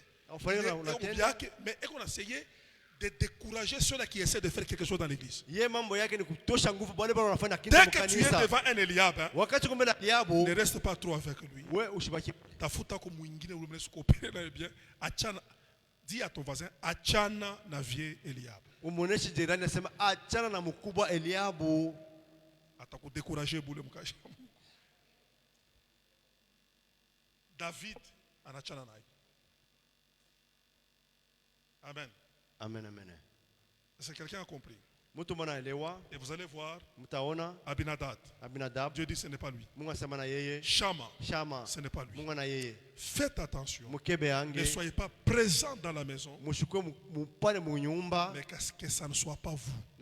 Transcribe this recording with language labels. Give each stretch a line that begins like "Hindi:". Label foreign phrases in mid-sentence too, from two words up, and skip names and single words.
French: Mais on a essayé de décourager ceux-là qui essaient de faire quelque chose dans l'église. Dès que tu es devant un Eliab, hein, ne reste pas trop avec lui. Dis à ton voisin,
Swahili: achana na vie Eliab.
French: Décourager David en
Swahili: achana na.
French: Amen. Amen, amen. Est-ce que quelqu'un a compris? Et vous allez voir Abinadab. Dieu dit ce n'est pas lui. Shama, ce n'est pas lui. Faites attention. Ne soyez pas présents dans la maison. Mais que ça ne soit pas vous.